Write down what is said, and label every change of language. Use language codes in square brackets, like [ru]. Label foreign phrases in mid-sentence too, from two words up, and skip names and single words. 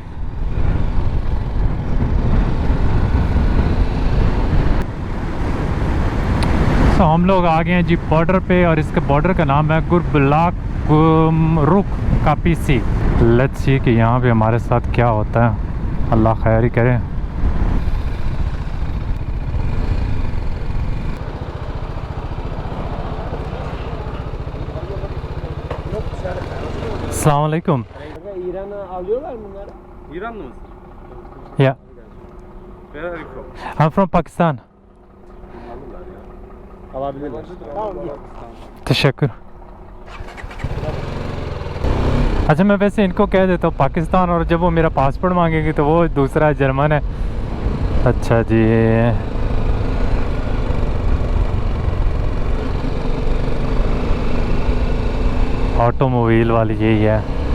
[ur] تو ہم لوگ آ گئے ہیں جی بارڈر پے اور اس کے بارڈر کا نام ہے گربلاک رک کاپیسی. [en] let's see [ur] کہ یہاں پے ہمارے ساتھ کیا ہوتا ہے، اللہ خیر ہی کرے. [ar] السلام عليكم. [tr] İran'a alıyorlar mı bunları? İranlı mısın? [en] Yeah, Where are you from? I'm from Pakistan. [tr] Alabilirler. Tamam git. [fa] तशक्कुर। [ur] اچھا، میں ویسے ان کو کہہ دیتا ہوں پاکستان، اور جب وہ میرا پاسپورٹ مانگیں گے تو وہ دوسرا جرمن ہے. اچھا جی، آٹوموبائل والی یہی ہے.